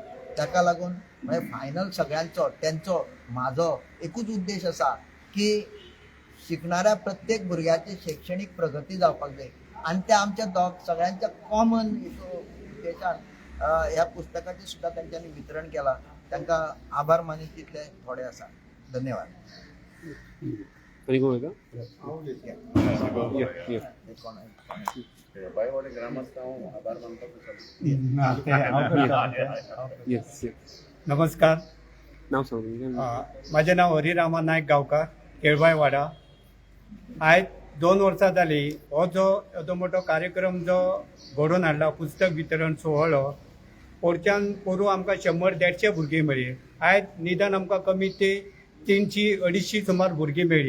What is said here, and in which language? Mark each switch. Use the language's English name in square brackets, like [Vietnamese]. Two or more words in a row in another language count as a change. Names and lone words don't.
[Konkani] ताका लागून म्हणजे फायनल सगळ्यांचो तेंचो म्हाजो एकूच उद्देश आसा की शिकणाऱ्या प्रत्येक भुरग्याची शैक्षणिक प्रगती जावपाक जाय आणि ते आमच्या सगळ्यांच्या कॉमन उद्देशान ह्या पुस्तकाचे सुद्धा त्यांच्यानी वितरण केला. तांकां आभार मानीत तितले थोडे आसा. धन्यवाद. [Marathi] आणि कोण आहे का? येस नमस्कार. नाव सांग तुमचं. माझे नाव हरिरामा नायक गांवकार, केळबाई वाडा. [Konkani] आयज 2 वर्सां जाली हो जो येदो मोठो कार्यक्रम जो घडोवन हाडला, पुस्तक वितरण सुवाळो, पोरच्यान पोरूं आमकां 100-150 भुरगीं मेळ्ळी. आयज निदान आमकां कमी ते 300-250 सुमार भुरगीं मेळ्ळी.